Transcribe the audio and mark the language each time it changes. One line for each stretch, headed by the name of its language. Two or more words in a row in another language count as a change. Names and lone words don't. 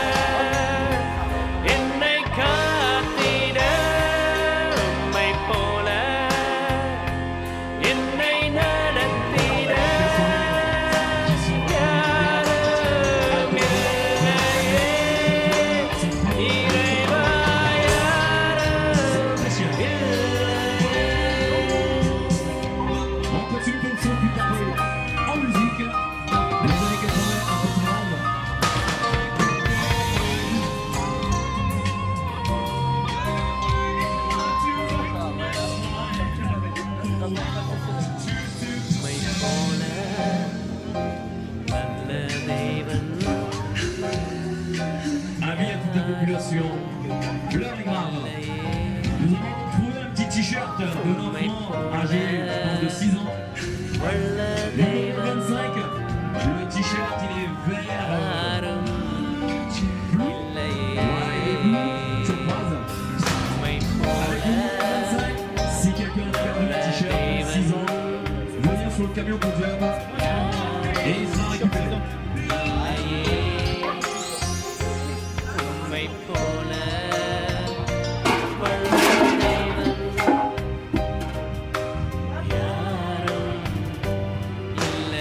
Tamil: என்னை காத்திட உம்மை போல என்னை நடத்திட யாரும் இல்லையே இறைவா யாரும் இல்லையே
French: On continue comme ça, plus tard en musique. Les années 80 en Portugal.
Tamil: உம்மை போல நல்ல தெய்வன்
French: Avis à toute la population, l'heure est grave. Nous avons trouvé un petit t-shirt d'un enfant âgé, je pense, de 6 ans.
Tamil: வல்ல
French: Le
Tamil: தெய்வன்
French: numéro 25, le t-shirt il est vert.
Tamil: யாரும்
French: Voilà, il est bleu,
Tamil: இல்லையே
French: turquoise.
Tamil: உம்மை
French: Avec
Tamil: போல
French: le numéro 25, si quelqu'un a perdu le t-shirt, 6 ans, venir sur le camion podium et il sera récupéré.
Tamil: உம்மை போல வல்ல தெய்வன் யாரும்